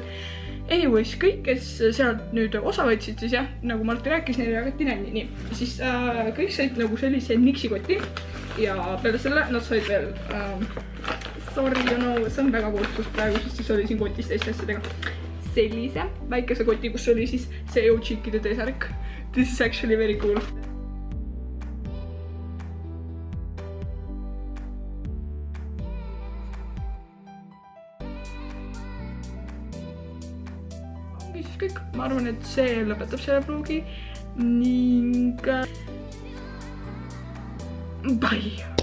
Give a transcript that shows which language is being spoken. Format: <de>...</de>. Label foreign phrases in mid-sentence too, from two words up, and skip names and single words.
<et>Anyways, kõik, kes sealt nüüd osa võtsid, siis jah, nagu Marti rääkis, neile jagati nänni. Nii, siis kõik said nagu sellise niksikoti ja peale selle nad said veel sorry, see on väga kuulsus praegu, sest siis oli siin kotis teiste asjadega sellise väikese koti, kus oli siis see U-Chickide T-särk.</et> <en>This is actually very cool.</en> <et>Siis kõik, ma arvan, et see lõpetab selle vlogi ning bye!</et>